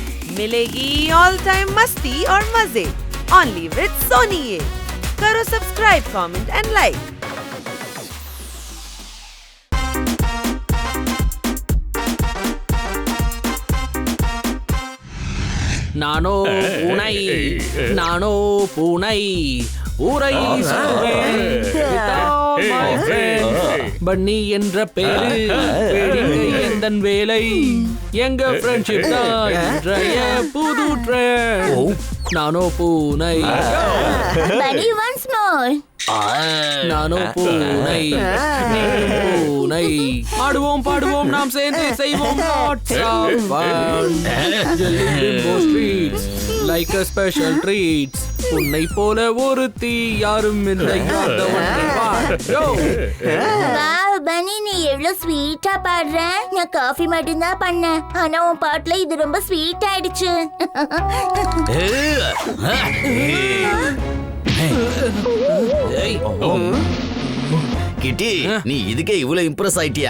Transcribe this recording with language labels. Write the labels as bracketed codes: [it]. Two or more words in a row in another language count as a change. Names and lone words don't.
[hi] मिलेगी [en] all time [hi] मस्ती और मजे [en] only with Sony. [hi] ये करो सब्सक्राइब, [en] comment and like. [ta] நானோ பூனை, நானோ பூனை, ஊரை பன்னி என்ற பேரு எந்தன் வேலை, எங்க ஃப்ரெண்ட்ஷிப் தான் இன்றைய புது ட்ரெண்ட். நானோ பூனை, நானோ பூனை, பூனை. ஆடுவோம் பாடுவோம் நாம் சேர்ந்து செய்வோம் [en] streets like a special treats. [ta] உன்னை போல ஒரு தீ யாரும் இல்லை. பனி, நீ எவ்வளவு ஸ்வீட்டா பாடுற. நான் காஃபி மட்டும் தான் பண்ணேன், ஆனா உன் பாட்டுல இது ரொம்ப ஸ்வீட் ஆயிடுச்சு. கிட்டி, நீ இதுக்கே இவ்வளவு இம்ப்ரெஸ் ஆயிட்டியா?